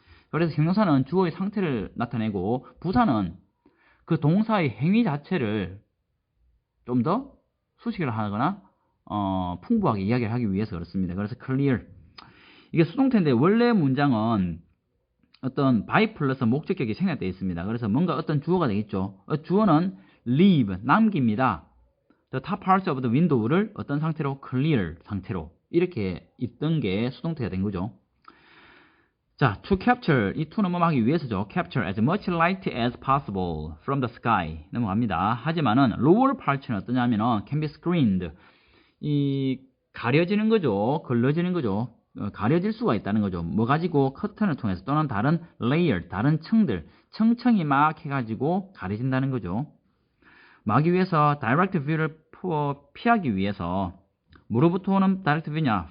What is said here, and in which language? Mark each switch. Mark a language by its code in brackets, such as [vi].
[ko] 그래서 형용사는 주어의 상태를 나타내고 부사는 그 동사의 행위 자체를 좀 더 수식을 하거나 풍부하게 이야기를 하기 위해서 그렇습니다. 그래서 clear. 이게 수동태인데 원래 문장은 어떤 by 플러스 목적격이 생략되어 있습니다. 그래서 뭔가 어떤 주어가 되겠죠. 주어는 leave, 남깁니다. [en] The top parts of the window를 [ko] 어떤 상태로? clear 상태로. 이렇게 있던 게 수동태가 된 거죠. 자, to capture. 이 to는 뭐 하기 위해서죠. [en] capture as much light as possible from the sky. [ko] 넘어갑니다. 하지만은 [en] lower part는 [ko] 어떠냐면은 [en] can be screened. [ko] 이 가려지는 거죠. 걸러지는 거죠. 가려질 수가 있다는 거죠. 뭐 가지고 커튼을 통해서 또는 다른 layer, 다른 층들, 층층이 막 해가지고 가려진다는 거죠. 막기 위해서 direct view를 피하기 위해서 뭐로부터 오는 direct view냐?